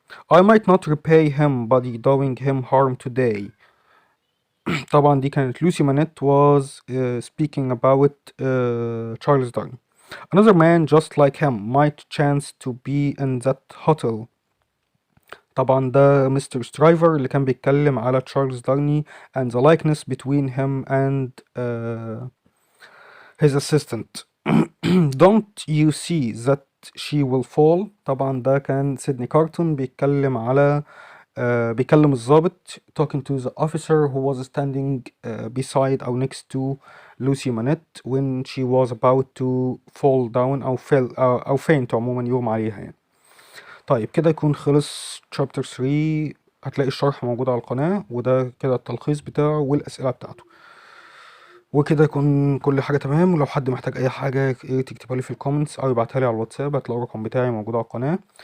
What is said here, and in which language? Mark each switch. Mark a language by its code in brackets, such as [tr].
[en] I might not repay him by doing him harm today. [ar] طبعا دي كانت لوسي مانيت [en] was speaking about [ar] Charles Darney. [en] Another man just like him might chance to be in that hotel. [ar] طبعا ده مستر سترايفر اللي كان بيتكلم على [en] Charles Darnay and the likeness between him and his assistant. Don't you see that she will fall؟ [ar] طبعا ده كان سيدني كارتون بيتكلم على بيكلم الضابط [en] talking to the officer who was standing beside أو next to Lucy Manette when she was about to fall down أو faint [ar] عموما، يغمى عليها يعني. طيب كده يكون خلص chapter 3. هتلاقي الشرح موجود على القناة، وده كده التلخيص بتاعه والأسئلة بتاعته، وكده يكون كل حاجة تمام. ولو حد محتاج أي حاجة تكتبها لي في الكومنتس أو يبعتها لي على الواتساب، هتلاقوا الرقم بتاعي موجود على القناة.